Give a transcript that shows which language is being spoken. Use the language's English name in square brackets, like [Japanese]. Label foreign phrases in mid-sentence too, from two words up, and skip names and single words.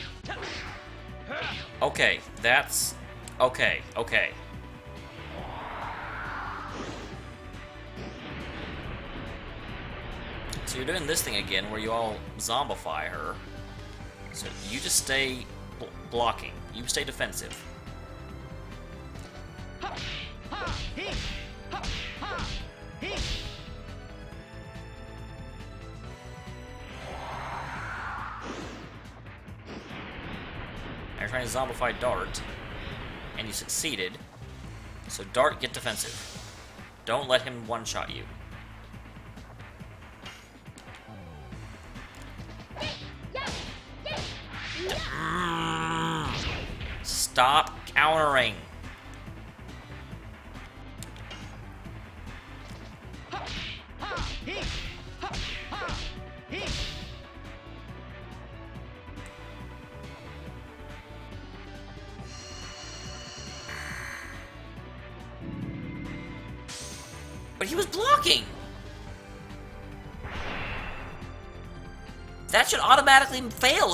[English] Okay, that's... Okay. So you're doing this thing again, where you all zombify her. So you just stay blocking. You stay defensive. Ha! Ha! He! Ha! Ha! He! You're trying to zombify Dart, and you succeeded. So Dart, get defensive. Don't let him one-shot you. Stop countering. Ha! Ha! He! Ha! Ha! He! But he was blocking! That should automatically fail.